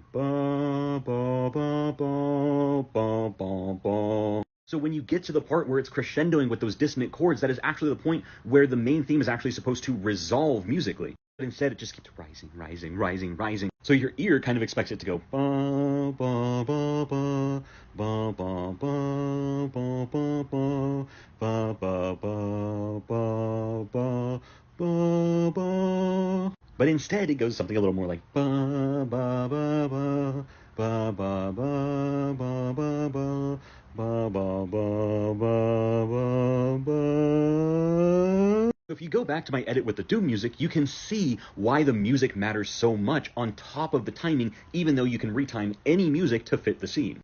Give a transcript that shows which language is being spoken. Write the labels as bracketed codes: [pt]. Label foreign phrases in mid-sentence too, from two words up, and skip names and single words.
[en] Ba, ba, ba, ba, ba, ba, ba. So when you get to the part where it's crescendoing with those dissonant chords, that is actually the point where the main theme is actually supposed to resolve musically. But instead, it just keeps rising, rising, rising, rising. So your ear kind of expects it to go ba ba ba ba ba ba ba ba ba ba ba ba ba ba ba ba. But instead, it goes something a little more like ba ba ba ba ba ba ba ba ba ba ba ba ba ba ba. If you go back to my edit with the doom music, you can see why the music matters so much on top of the timing, even though you can retime any music to fit the scene.